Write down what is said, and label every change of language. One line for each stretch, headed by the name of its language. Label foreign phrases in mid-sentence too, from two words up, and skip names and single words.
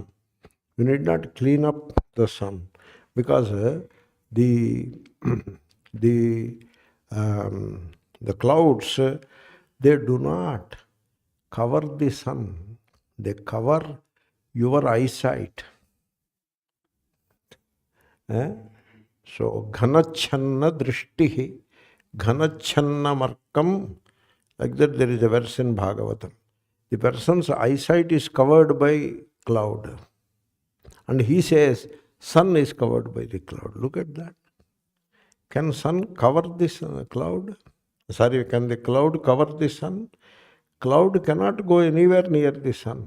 English: You need not clean up the sun because the clouds, they do not cover the sun. They cover your eyesight. So,
Sanskrit: घनच्छन्न दृष्टिः, घनच्छन्नम् अर्कम्.
English: Like that there is a verse in Bhagavatam. The person's eyesight is covered by cloud. And he says, sun is covered by the cloud. Look at that. Can sun cover this cloud? Sorry, can the cloud cover the sun? Cloud cannot go anywhere near the sun.